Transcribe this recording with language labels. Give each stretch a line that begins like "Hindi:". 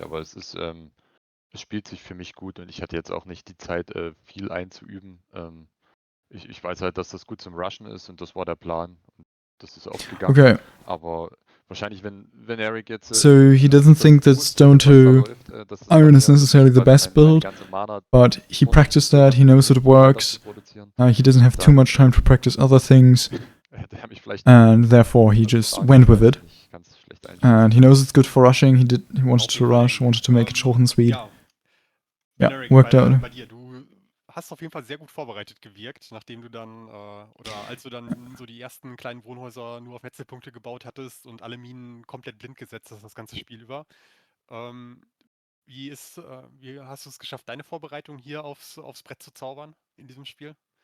German: Aber es spielt sich für mich gut und ich hatte jetzt auch nicht die Zeit, viel einzuüben. Ich weiß halt, dass das gut zum Rushen ist und das war der Plan. Und das ist aufgegangen. Okay. Aber wahrscheinlich, wenn Venaric jetzt...
English: So he doesn't think that Stone to Iron is necessarily the best build, but he practiced that, he knows it works. He doesn't have too much time to practice other things, and therefore he just went with it. And he knows it's good for rushing, he wanted to rush, wanted to make it short and sweet. Yeah, worked out.
German: Du hast auf jeden Fall sehr gut vorbereitet gewirkt, nachdem du dann, oder als du dann so die ersten kleinen Wohnhäuser nur auf Metzelpunkte gebaut hattest und alle Minen komplett blind gesetzt hast, das ganze Spiel über. Wie hast du es geschafft, deine Vorbereitung hier aufs Brett zu zaubern in diesem Spiel?